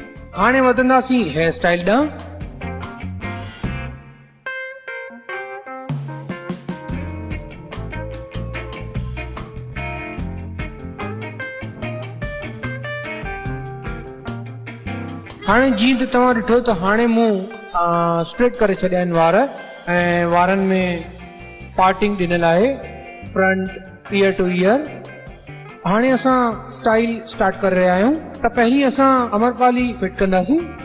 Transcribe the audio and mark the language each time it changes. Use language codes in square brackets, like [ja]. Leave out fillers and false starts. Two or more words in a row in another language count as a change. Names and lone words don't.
[sd] हाणे वधंदासीं [en] hair style [sd] ॾांहुं। हाणे जीअं त तव्हां ॾिठो त हाणे मूं स्ट्रेट करे छॾिया आहिनि वार ऐं वारनि में पार्टिंग ॾिनल आहे [en] front ear to ear. [sd] हाणे असां [en] style start [sd] करे रहिया आहियूं त पहिरीं असां अमरपाली फिट कंदासीं।